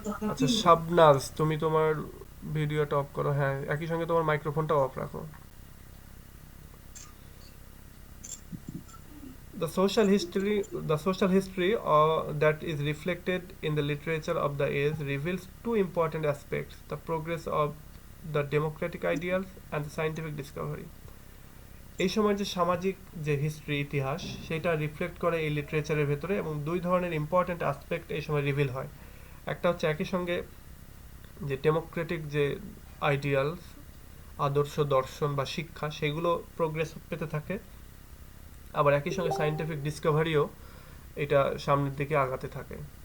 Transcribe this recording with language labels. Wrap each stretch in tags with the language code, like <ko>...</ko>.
<bn>আচ্ছা শাবনাজ, তুমি তোমার ভিডিওটা অফ করো, হ্যাঁ একই সঙ্গে তোমার মাইক্রোফোনটা অফ রাখো।</bn> <en>The social history that is reflected in the literature of the age reveals two important aspects: the progress of the democratic ideals and the scientific discovery.</en> <bn>এই সময় যে সামাজিক যে হিস্ট্রি, ইতিহাস, সেটা রিফ্লেক্ট করে এই লিটারেচারের ভেতরে, এবং দুই ধরনের ইম্পর্টেন্ট অ্যাসপেক্ট এই সময় রিভিল হয়। একটা হচ্ছে একই সঙ্গে যে ডেমোক্রেটিক যে আইডিয়ালস, আদর্শ, দর্শন বা শিক্ষা, সেগুলো প্রোগ্রেস পেতে থাকে, আবার একই সঙ্গে সায়েন্টিফিক ডিসকভারিও এটা সামনের দিকে আগাতে থাকে।</bn>